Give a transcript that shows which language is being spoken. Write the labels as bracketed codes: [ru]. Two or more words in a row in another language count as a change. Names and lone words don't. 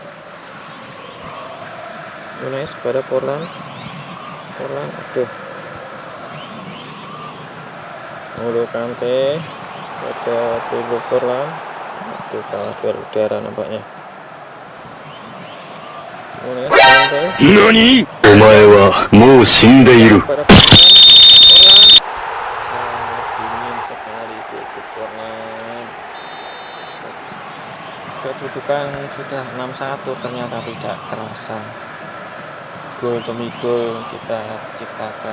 [id] Núñez pada Forlán, aduh. N'Golo Kante pada Diego Forlán, aduh, kalah duel udara nampaknya. Núñez, Kante. Nani? [ja] お前はもう死んでいる. [id] Pada Forlán, sangat dingin sekali Diego Forlán. Kedudukan sudah 6-1, ternyata tidak terasa. Gol demi gol kita ciptakan.